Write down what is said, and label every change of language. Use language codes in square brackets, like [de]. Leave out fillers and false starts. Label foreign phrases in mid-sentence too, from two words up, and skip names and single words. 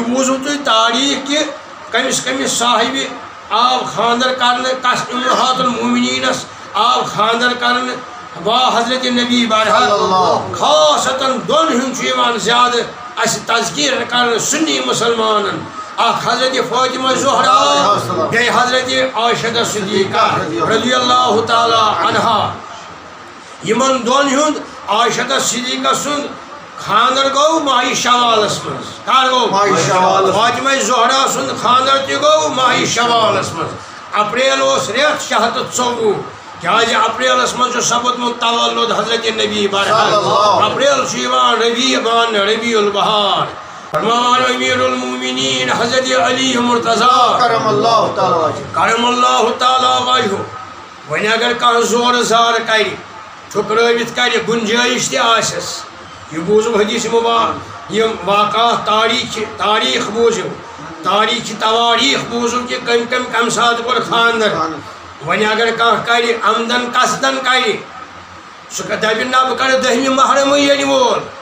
[ks] بوٗزوُ تُہۍ تاریٖخ کہِ کٔمِس کٔمِس صاحبہِ آو خانٛدر کرنہٕ کس اُمہات المومنیٖنس آو خانٛدر کرنہٕ با حضرت نبی برحق خاصتن دۄن ہُنٛد چھُ یِوان زیادٕ اَسہِ تذکیٖر کرنہٕ سُنی مُسلمانن اکھ حضرت فاطمہ زہرا بیٚیہِ حضرت عائشہ صدیقہ رضی [ar] اللہ تعالیٰ عنہا [ks] یِمن دۄن ہُنٛد عائشہ صدیقہ سُنٛد خانٛدر گوٚو ماہِ شوالس منٛز کر گوٚو فاطمہ زہرا سُنٛد خانٛدر تہِ گوٚو ماہِ شوالس منٛز اپریل اوس رٮ۪تھ 624 کیازِ اپریلس منٛز چھُ سپدمُت تولُد حضرت نبی برحق اپریل چھُ یِوان ربیع ماننہٕ ربیع البہار فرمان امیر المومنین حضرت علی مرتضیٰ کرم [ar] اللہ تعالیٰ وجہہ [ks] وۄنۍ اگر کانٛہہ زورٕ زارٕ کرِ ٹھُکرٲوِتھ کرِ گُنجٲیِش تہِ آسٮ۪س یہِ بوٗزِو حدیث مُبارک یِم واقعات تاریٖخ بوٗزِو تاریٖخ تواریٖخ بوٗزِو کہِ کمہِ ساتہٕ کوٚر خانٛدر وۄنۍ اگر کانٛہہ کرِ عمدن قصدن کرِ سُہ دپہِ نہ بہٕ کرٕ 10 محرمٕے یِنہٕ وول